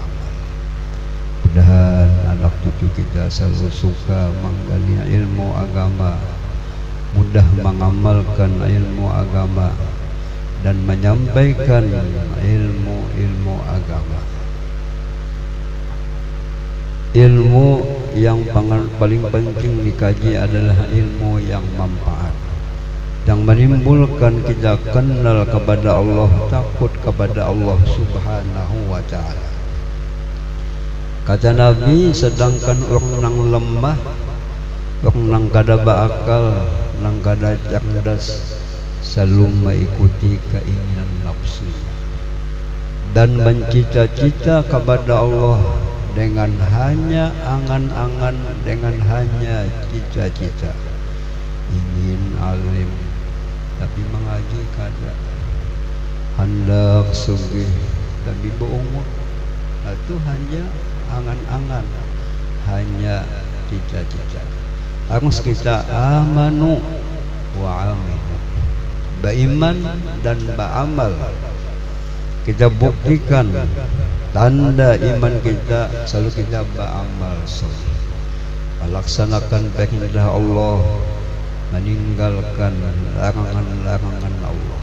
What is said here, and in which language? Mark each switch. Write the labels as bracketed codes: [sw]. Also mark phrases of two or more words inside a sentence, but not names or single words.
[id] Mudah-mudahan anak cucu kita selalu suka menggali ilmu agama, mudah mengamalkan ilmu agama dan menyampaikan ilmu agama. Ilmu yang paling penting dikaji adalah ilmu yang manfaat, yang menimbulkan kita kenal kepada Allah, takut kepada Allah Subhanahu wa Ta'ala. [bjn] Kata Nabi, sedangkan orang nang lemah, orang nang kada berakal, nang kada cerdas, [id] selalu mengikuti keinginan nafsu dan mencita-cita kepada Allah dengan hanya angan-angan, dengan hanya cita-cita. [bjn] Ingin alim tapi mengaji kada, hendak sugih tapi berumur, itu hanya angan-angan, hanya cita-cita. [id] Harus kita [ar] amanu wa aminu, [id] beriman dan beramal. Kita buktikan tanda iman kita, selalu kita beramal soleh, melaksanakan perintah Allah, meninggalkan larangan-larangan Allah.